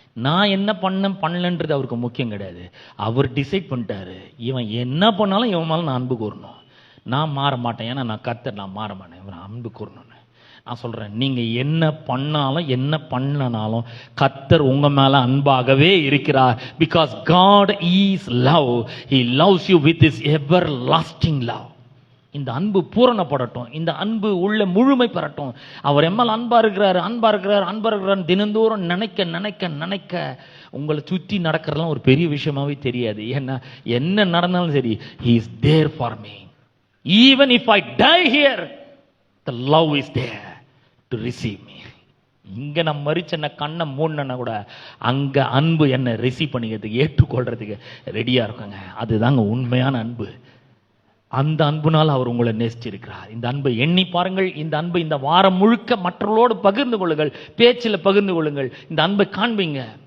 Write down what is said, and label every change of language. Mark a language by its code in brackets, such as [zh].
[ta] நான் என்ன பண்ணலன்றது அவருக்கு முக்கியம் கிடையாது. அவர் டிசைட் பண்ணிட்டாரு, இவன் என்ன பண்ணாலும் இவன் மேல நான் அன்பு கூறணும், நான் மாற மாட்டேன், ஏன்னா நான் கர்த்தர், நான் மாற மாட்டேன், இவன் அன்பு கூறணும்னு. நான் சொல்றேன், நீங்க என்ன பண்ணாலும் என்ன பண்ணனாலும் கர்த்தர் உங்க மேல அன்பாகவே இருக்கிறார். [en] Because God is love. He loves you with his everlasting love. [ta] இந்த அன்பு பூரணப்படட்டும், இந்த அன்பு உள்ள முழுமை பெறட்டும். அவர் எம்மால் அன்பா இருக்கிறார், அன்பா இருக்கிறார், அன்பா இருக்கிறார் தினந்தோறும் நினைக்க நினைக்க நினைக்க உங்களை சுற்றி நடக்கிறதுலாம் ஒரு பெரிய விஷயமாவே தெரியாது. ஏன்னா என்ன நடந்தாலும் சரி, [en] he is there for me. Even if I die here, the love is there to receive me. [ta] இங்க நான் மறிச்ச கண்ணை மூடனா கூட அங்க அன்பு என்ன ரிசீவ் பண்ணிக்கிறதுக்கு, ஏற்றுக்கொள்றதுக்கு ரெடியா இருக்குங்க. அதுதாங்க உண்மையான அன்பு. அந்த அன்புனால் அவர் உங்களை நேசிச்சிருக்கிறார். இந்த அன்பை எண்ணி பாருங்கள். இந்த அன்பை இந்த வாரம் முழுக்க மற்றவர்களோடு பகிர்ந்து கொள்ளுங்கள், பேச்சில் பகிர்ந்து கொள்ளுங்கள். இந்த அன்பை காண்பீங்க.